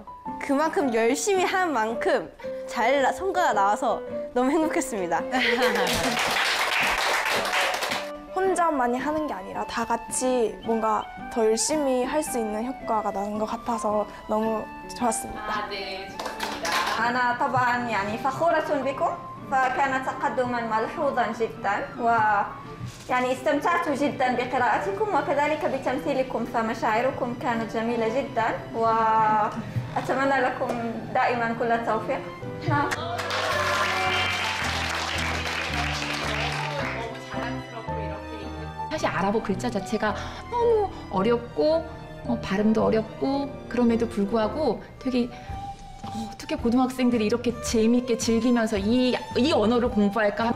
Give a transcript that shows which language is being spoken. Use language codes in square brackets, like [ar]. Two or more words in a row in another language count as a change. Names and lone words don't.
[ko] 그만큼 열심히 한 만큼 잘 성과가 나와서 너무 행복했습니다. 혼자만이 하는 게 아니라 다 같이 뭔가 더 열심히 할 수 있는 효과가 나는 것 같아서 너무 좋았습니다. 네, 좋습니다. [ar] أنا طبعا يعني فخورة بكم فكان تقدما ملحوظا جدا ويعني استمتعت جدا بقراءتكم وكذلك بتمثيلكم فمشاعركم كانت جميلة جدا وأتمنى لكم دائما كل التوفيق. نعم. [ko] 사실 아랍어 글자 자체가 너무 어렵고 발음도 어렵고 그럼에도 불구하고 되게 어떻게 고등학생들이 이렇게 재미있게 즐기면서 이 언어를 공부할까?